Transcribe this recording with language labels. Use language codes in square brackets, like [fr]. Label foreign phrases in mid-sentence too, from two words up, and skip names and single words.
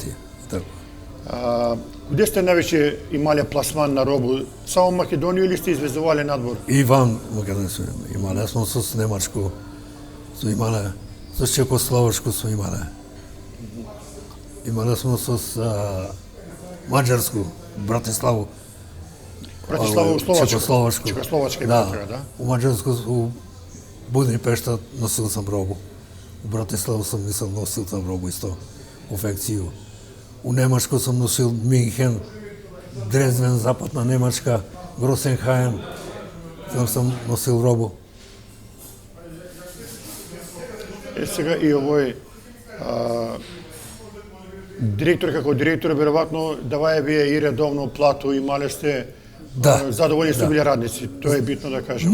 [mk] Така. Куде сте највеќе имале пласман на робу? Само Македонија или сте извезувале надвор? [sr] И ван Македонија сме имале, смо со Немачко, сме имале, со Чекословачко сме имале. Имале смо со Маđarsku, Братиславу. Братислава у Чекословачко. Чекословачка да. У Маđarsku, у Будипешта носил сам робу. У Братиславу сам носил сам робу исто, конфекцију. У Немачко сам носил Минхен, Дрезден, Западна Немачка, Гросенхајен. Там сам носил робу. [mk] Сега и овој директор како директор веројатно давае вие и редовно плату, имале сте задоволни сте били радници, тоа е битно да кажам.